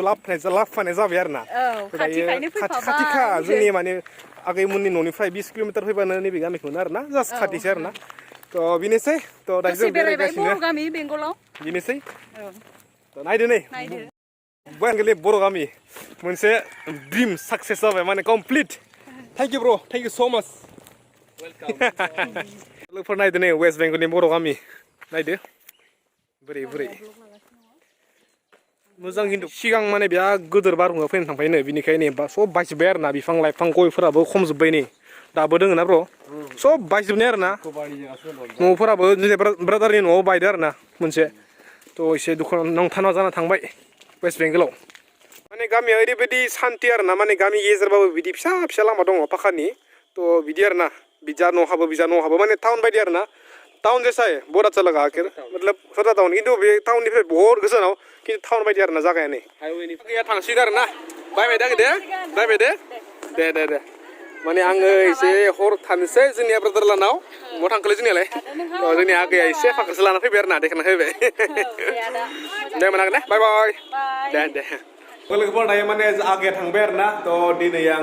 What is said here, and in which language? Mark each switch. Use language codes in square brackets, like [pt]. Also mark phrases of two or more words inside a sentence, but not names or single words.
[brx] लाबोफानाय जाबाय आरोना खाथिखा जोंनि माने आगैमोननि न'निफ्राय 20 किल'मिटार फैबानो नैबे गामिखौ मोनो आरोना जास्ट खाथिसो आरोना तो बेनोसै तो दायो जों बेरायगासिनो बेनोसै तो नायदो नै बेंगलनि बर' गामि मोनसे [en] dream success [brx] जाबाय माने कमप्लिट [en] thank you bro thank you so much welcome [brx] लोगोफोर नायदो नै वेस्ट बेंगलनि बर' गामि नायदो बोरै मोजां खिन्थु सिगां माने बिराद गोदोर बारहुंखा फैनो थांबाय नै बिनिखायनो सब बायजोब्बाय आरोना बिफां लाइफां गयफोराबो खमजोब्बाय नै दाबो दोङो ना ब्र' सब बायजोबनाय आरोना न'फोराबो ब्रादारनि न'आव बायदो आरोना मोनसे तो एसे दुखु नांथावना जाना थांबाय वेस्ट बेंगलाव माने गामिया ओरैबायदि सान्ति आरोना माने गामि गेजेरबाबो बिदि फिसा लामा दङ पाखानि तो बिदि आरोना बिजा न' हाबो माने टाउन बायदि आरोना [hi] टाउन जैसा है बहुत अच्छा लगा आखिर मतलब छोटा टाउन किन्तु [brx] बे टाउननिफ्राय बहुत गोजानाव किन्तु टाउन बायदि आरोना जागाया नै गैया थांसिगोन आरोना बाय दे माने आङो एसे हर थानोसै जोंनिया ब्रादार लानाव मो थांखोलै जोंनियालाय जोंनि आगैया एसे फाखोसो लाना फैबाय आरोना देखायना फैबाय दे मोनागोन दे बाय दे लोगोफोर दायो माने आगैया थांबाय आरोना तो दिनै आं